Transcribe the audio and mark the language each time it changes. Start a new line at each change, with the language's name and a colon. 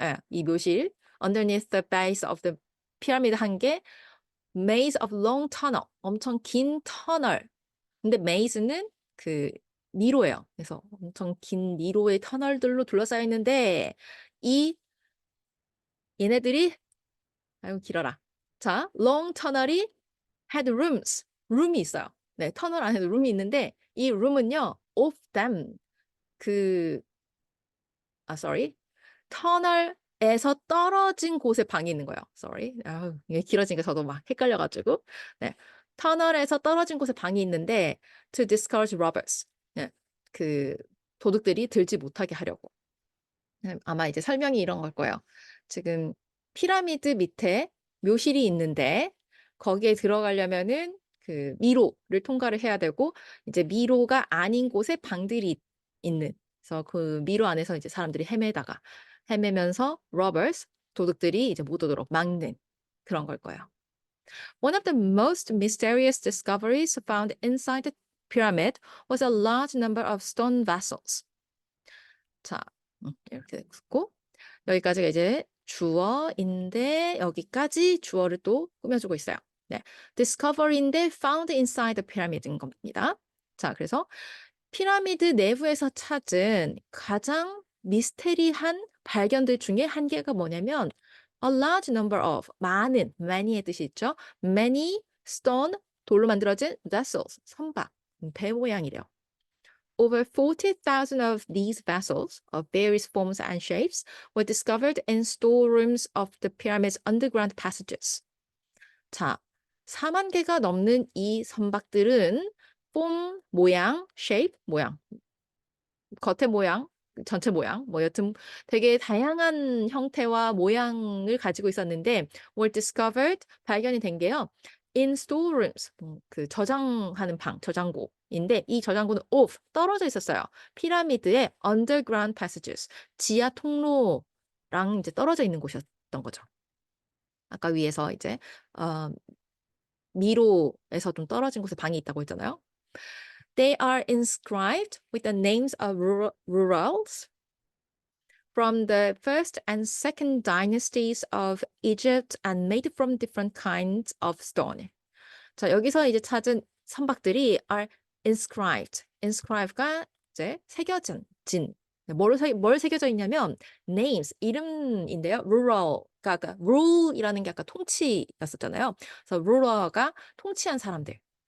Korean: 이 묘실
English: underneath the base of the pyramid
Korean: 한 개,
English: maze of long tunnel,
Korean: 엄청 긴 터널. 근데 maze는 그 미로예요. 그래서 엄청 긴 미로의 터널들로 둘러싸여 있는데 이 얘네들이 아유 길어라. 자, long 터널이
English: had rooms,
Korean: 룸이 있어요. 네, 터널 안에도 룸이 있는데 이 룸은요,
English: of them,
Korean: sorry, 터널에서 떨어진 곳에 방이 있는 거예요. sorry, 이게 길어지니까 저도 막 헷갈려가지고. 네, 터널에서 떨어진 곳에 방이 있는데
English: to discourage robbers.
Korean: 네. 그 도둑들이 들지 못하게 하려고. 네, 아마 이제 설명이 이런 걸 거예요. 지금 피라미드 밑에 묘실이 있는데 거기에 들어가려면은 그 미로를 통과를 해야 되고 이제 미로가 아닌 곳에 방들이 있는. 그래서 그 미로 안에서 이제 사람들이 헤매면서 robbers 도둑들이 이제 못 오도록 막는 그런 걸 거예요.
English: One of the most mysterious discoveries found inside the pyramid was a large number of stone vessels.
Korean: 자, 이렇게 됐고 여기까지가 이제 주어인데 여기까지 주어를 또 꾸며주고 있어요. 네, discovery인데
English: found inside the pyramid
Korean: 인 겁니다. 자, 그래서 피라미드 내부에서 찾은 가장 미스테리한 발견들 중에 한 개가 뭐냐면
English: a large number of
Korean: 많은 many의 뜻이 있죠. many stone 돌로 만들어진 vessels 선박 배 모양이래요.
English: Over 40,000 of these vessels of various forms and shapes were discovered in storerooms of the pyramid's underground passages.
Korean: 자, 4만 개가 넘는 이 선박들은 form 모양, shape 모양, 겉의 모양, 전체 모양, 뭐 여튼 되게 다양한 형태와 모양을 가지고 있었는데 were discovered 발견이 된 게요.
English: in storerooms
Korean: 그 저장하는 방, 저장고인데 이 저장고는 off 떨어져 있었어요. 피라미드의
English: underground passages
Korean: 지하 통로랑 이제 떨어져 있는 곳이었던 거죠. 아까 위에서 이제 미로에서 좀 떨어진 곳에 방이 있다고 했잖아요.
English: They are inscribed with the names of rurals from the first and second dynasties of Egypt and made from different kinds of stone.
Korean: 자, 여기서 이제 찾은 선박들이
English: are inscribed.
Korean: inscribe가 이제 새겨진. 뭘 새겨져 있냐면 names, 이름인데요. rural가 아까 rule이라는 게 아까 통치였었잖아요. 그래서 rural가 통치한 사람들.